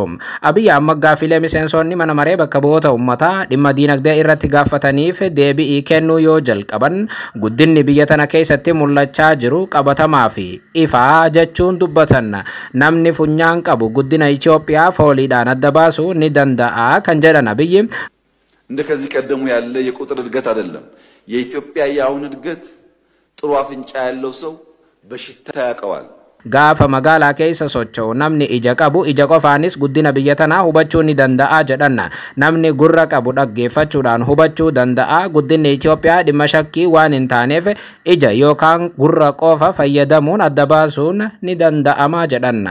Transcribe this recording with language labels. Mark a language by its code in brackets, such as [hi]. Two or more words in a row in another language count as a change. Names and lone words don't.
[om] Abiy Ahmed gaaffiilee miseensonni mana maree bakka bu'oota uummataa dhimma diinagdee irratti gaafataniif deebii kennuu yoo jalqaban guddinni biyya tana keessatti mul'achaa jiru qabatamaa fi ifaa jechuun dubbatan. Namni funyaan qabu guddina Itoophiyaa fooliidhaan adda baasuu ni danda'a kan jedhan Abiyyi [am] እንደከዚህ ቀደሙ ያለ የቁጥር እድገት አይደለም። የኢትዮጵያ ያሁን እድገት ጥሩ አፍንጫ ያለው ሰው በሽታ ያቀዋል። [om] gaafa magaalaa keessa socho'u namni ija qabu ija qofaanis guddina biyya tanaa hubachuu ni danda'a jedhan. Namni gurra qabu dhaggeeffachuudhaan hubachuu danda'a. Guddinni Itoophiyaa dhimma shakkii waan hin taaneef ija yookaan gurra qofa fayyadamuun adda baasuun ni danda'ama jedhan.